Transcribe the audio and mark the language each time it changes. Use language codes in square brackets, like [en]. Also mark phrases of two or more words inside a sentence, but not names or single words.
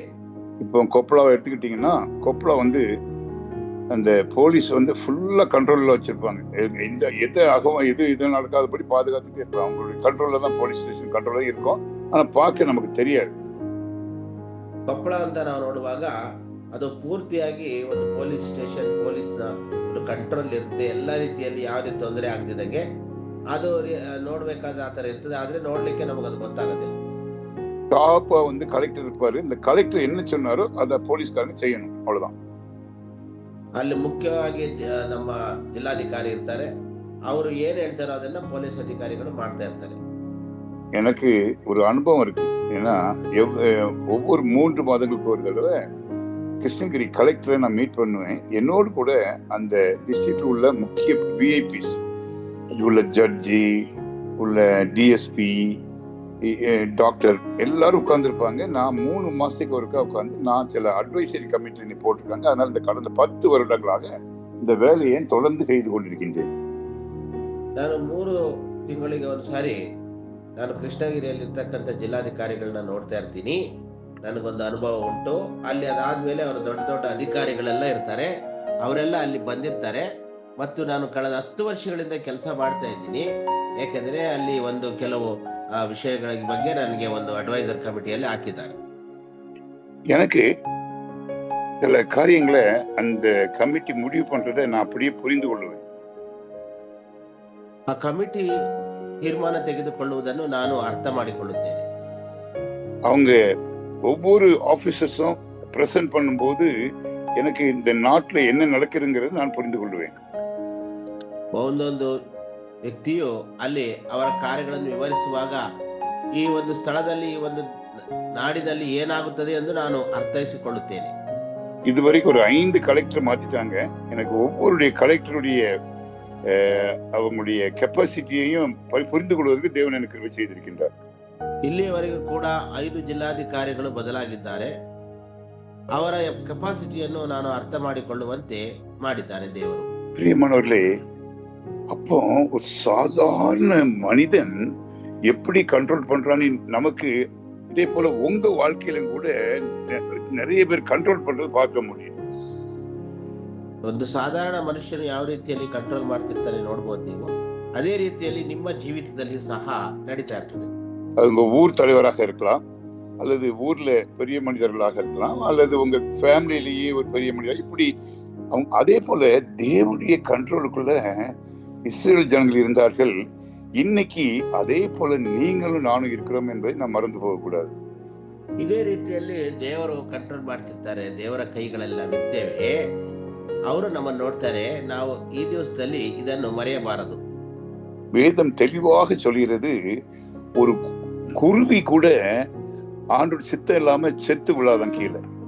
[ta] இப்போ கொப்பளாவை எடுத்துக்கிட்டீங்கன்னா கொப்பளா அந்த [en] police fully control [ta] வச்சிருப்பாங்க. எது அகவம் எது நடக்காதபடி பாதுகாத்துட்டு இருப்பாங்க. அவங்களுடைய கண்ட்ரோல்ல தான் [en] police station [ta] கண்ட்ரோல்ல இருக்கும். ஆனா பார்க்க நமக்கு தெரியாது. [kn] ಕೊಪ್ಪಳ ಅಂತ ನಾವು ನೋಡುವಾಗ ಅದು ಪೂರ್ತಿಯಾಗಿ ಒಂದು [en] police station, [kn] ಪೊಲೀಸ್ ಒಂದು ಕಂಟ್ರೋಲ್ ಇರುತ್ತೆ. ಎಲ್ಲ ರೀತಿಯಲ್ಲಿ ಯಾವುದೇ ತೊಂದರೆ ಆಗದಿದ್ದಂಗೆ ಅದು ನೋಡ್ಬೇಕಾದ್ರೆ ಆತರ ಇರ್ತದೆ. ಆದ್ರೆ ನೋಡ್ಲಿಕ್ಕೆ ನಮಗದು ಗೊತ್ತಾಗೋದಿಲ್ಲ. [ta] டாப்பா கலெக்டர் இருப்பாரு. இந்த கலெக்டர் என்ன சொன்னாரோ அத போலீஸ்காரங்க செய்யணும், அவ்வளவுதான். [kn] ಅಲ್ಲಿ ಮುಖ್ಯವಾಗಿ ನಮ್ಮ ಜಿಲ್ಲಾಧಿಕಾರಿ ಇರ್ತಾರೆ. ಅವರು ಏನ್ ಹೇಳ್ತಾರೋ ಅದನ್ನ ಪೊಲೀಸ್ ಅಧಿಕಾರಿಗಳು ಮಾಡ್ತಾ ಇರ್ತಾರೆ. [ta] எனக்கு ஒரு அனுபவம் இருக்கு. ஏன்னா ஒவ்வொரு 3 மாதங்களுக்கு ஒரு தடவை கிருஷ்ணகிரி கலெக்டரை நான் மீட் பண்ணுவேன். என்னோடு கூட அந்த டிஸ்ட்ரிக்ட்ல உள்ள முக்கிய விஐபிஸ் உள்ள ஜட்ஜி, உள்ள டிஎஸ்பி, டாக்டர் எல்லாரும் உட்கார்ந்துருப்பாங்க. நான் 3 மாசத்துக்கு ஒருக்கா உட்கார்ந்து நான் சில [en] advisory committee [ta] போட்டிருக்காங்க. அதனால இந்த கடந்த 10 வருடங்களாக இந்த வேலையை தொடர்ந்து செய்து கொண்டிருக்கின்றேன். [kn] ನಾನು 3 ತಿಂಗಳಿಗೆ ಒಂದ್ಸಾರಿ ನಾನು ಕೃಷ್ಣಗಿರಿಯಲ್ಲಿರ್ತಕ್ಕಂಥ ಜಿಲ್ಲಾಧಿಕಾರಿಗಳನ್ನ ನೋಡ್ತಾ ಇರ್ತೀನಿ. ನನಗೊಂದು ಅನುಭವ ಉಂಟು. ಅಲ್ಲಿ ಅದಾದ್ಮೇಲೆ ಅವರು ದೊಡ್ಡ ದೊಡ್ಡ ಅಧಿಕಾರಿಗಳೆಲ್ಲ ಇರ್ತಾರೆ. ಅವರೆಲ್ಲ ಅಲ್ಲಿ ಬಂದಿರ್ತಾರೆ. ಮತ್ತು ನಾನು ಕಳೆದ 10 ವರ್ಷಗಳಿಂದ ಕೆಲಸ ಮಾಡ್ತಾ ಇದ್ದೀನಿ. ಯಾಕೆಂದ್ರೆ ಅಲ್ಲಿ ಒಂದು ಕೆಲವು விஷயಗಳ ಬಗ್ಗೆ ನನಗೆ ಒಂದು [en] adviser committee [kn] ಹಾಕಿದ್ದಾರೆ. [ta] எனக்கு சில காரியங்களை அந்த கமிட்டி முடிவு பண்றதை நான் அப்படியே புரிந்து கொள்ளுவேன். [kn] ಆ ಕಮಿಟಿ ತೀರ್ಮಾನ ತೆಗೆದುಕೊಳ್ಳುವುದನ್ನು ನಾನು ಅರ್ಥ ಮಾಡಿಕೊಳ್ಳುತ್ತೇನೆ. [ta] அவங்க ஒவ்வொரு [en] officers present [ta] பண்ணும்போது எனக்கு இந்த நாட்டுல என்ன நடக்குதுங்கிறது நான் புரிந்து கொள்வேன். [kn] ಒಂದೊಂದು ವ್ಯಕ್ತಿಯು ಅಲ್ಲಿ ಅವರ ಕಾರ್ಯಗಳನ್ನು ವಿವರಿಸುವಾಗ ಈ ಒಂದು ಸ್ಥಳದಲ್ಲಿ ಈ ಒಂದು ನಾಡಿನಲ್ಲಿ ಏನಾಗುತ್ತದೆ ಎಂದು ನಾನು ಅರ್ಥೈಸಿಕೊಳ್ಳುತ್ತೇನೆ. [ta] இதுவரைக்கும் ஒரு 5 கலெக்டர் மாத்திட்டாங்க. எனக்கு ஒவ்வொருடைய கலெக்டருடைய அவங்களுடைய கெப்பாசிட்டியையும் புரிந்து கொள்வதற்கு தேவன் எனக்கு கிருபை செய்திருக்கின்றார். [kn] ಇಲ್ಲಿಯವರೆಗೂ ಕೂಡ 5 ಜಿಲ್ಲಾಧಿಕಾರಿಗಳು ಬದಲಾಗಿದ್ದಾರೆ. ಅವರ ಕೆಪಾಸಿಟಿಯನ್ನು ನಾನು ಅರ್ಥ ಮಾಡಿಕೊಳ್ಳುವಂತೆ ಮಾಡಿದ್ದಾನೆ ದೇವರು. [ta] பிரியமானவர்களே, அப்போ ஒரு சாதாரண மனிதன் எப்படி கண்ட்ரோல் பண்றான்னு நமக்கு இதே போல உங்க வாழ்க்கையில கூட நிறைய பேர் கண்ட்ரோல் பண்றது பார்க்க முடியும். [kn] ಒಂದು ಸಾಧಾರಣ ಮನುಷ್ಯನು ಯಾವ ರೀತಿಯಲ್ಲಿ ಕಂಟ್ರೋಲ್ ಮಾಡ್ತಿರ್ತಾನೆ ನೋಡ್ಬೋದು ನೀವು. ಅದೇ ರೀತಿಯಲ್ಲಿ ನಿಮ್ಮ ಜೀವಿತದಲ್ಲಿ ಸಹ ನಡೀತಾ ಇರ್ತದೆ. [ta] அது உங்க ஊர் தலைவராக இருக்கலாம், அல்லது ஊர்ல பெரிய மனிதர்களாக இருக்கலாம், அல்லது உங்க ஃபேமிலியிலேயே ஒரு பெரிய மனிதர். இப்படி அவங்க அதே போல தேவனுடைய கண்ட்ரோலுக்குள்ள இஸ்ரேல் ஜனங்கள் இருந்தார்கள். இன்னைக்கு அதே போல நீங்களும் நானும் இருக்கிறோம் என்பதை நாம் மறந்து போகக்கூடாது. [kn] ಇದೇ ರೀತಿಯಲ್ಲಿ ದೇವರು ಕಂಟ್ರೋಲ್ ಮಾಡ್ತಿರ್ತಾರೆ. ದೇವರ ಕೈಗಳೆಲ್ಲ ಬಿದ್ದೇವೆ. ಅವರು ನಮ್ಮನ್ನು ನೋಡ್ತಾರೆ. ನಾವು ಈ ದಿವಸದಲ್ಲಿ ಇದನ್ನು ಮರೆಯಬಾರದು. [ta] வேதம் தெளிவாக சொல்கிறது, ஒரு குருவி கூட ஆண்டோட சித்தம் இல்லாம செத்து விழாதான் கீழே.